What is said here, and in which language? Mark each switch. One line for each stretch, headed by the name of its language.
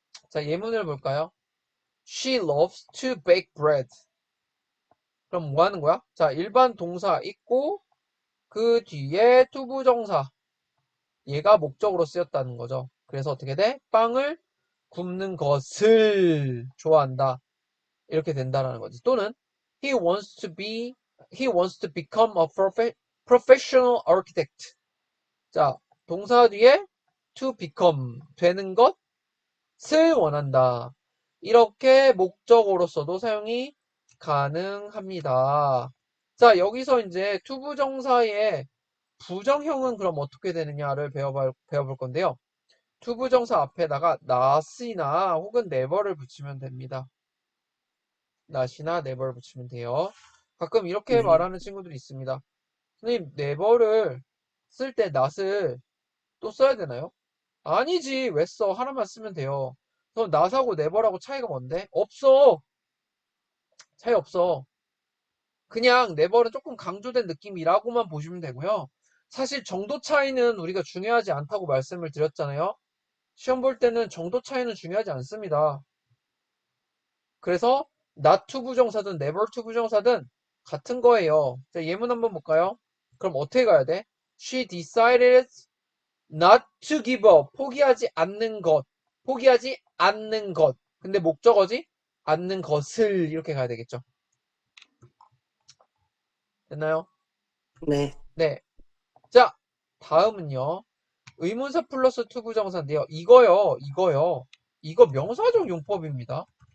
Korean: 자, 예문을 볼까요?
English: She loves to bake bread.
Korean: 그럼 뭐 하는 거야? 자, 일반 동사 있고 그 뒤에 투부정사. 얘가 목적으로 쓰였다는 거죠. 그래서 어떻게 돼? 빵을 굽는 것을 좋아한다. 이렇게 된다라는 거지. 또는
English: he wants to become a professional architect.
Korean: 자, 동사 뒤에
English: to become
Korean: 되는 것을 원한다. 이렇게 목적어로서도 사용이 가능합니다. 자, 여기서 이제 투부정사의 부정형은 그럼 어떻게 되느냐를 배워볼 건데요. 투부정사 앞에다가 not이나 혹은 never를 붙이면 됩니다. not이나 never를 붙이면 돼요. 가끔 이렇게 네. 말하는 친구들이 있습니다. 선생님, never를 쓸 때 not을 또 써야 되나요? 아니지. 왜 써? 하나만 쓰면 돼요. 그럼 not하고 never하고 차이가 뭔데? 없어. 차이 없어. 그냥 never은 조금 강조된 느낌이라고만 보시면 되고요. 사실 정도 차이는 우리가 중요하지 않다고 말씀을 드렸잖아요. 시험 볼 때는 정도 차이는 중요하지 않습니다. 그래서 not to 부정사든 never to 부정사든 같은 거예요. 자, 예문 한번 볼까요? 그럼 어떻게 가야 돼?
English: She decided not to give up.
Korean: 포기하지 않는 것. 포기하지 않는 것. 근데 목적어지? 않는 것을 이렇게 가야 되겠죠. 됐나요? 네. 네. 자, 다음은요. 의문사 플러스 to 부정사인데요. 이거요. 이거 명사적 용법입니다.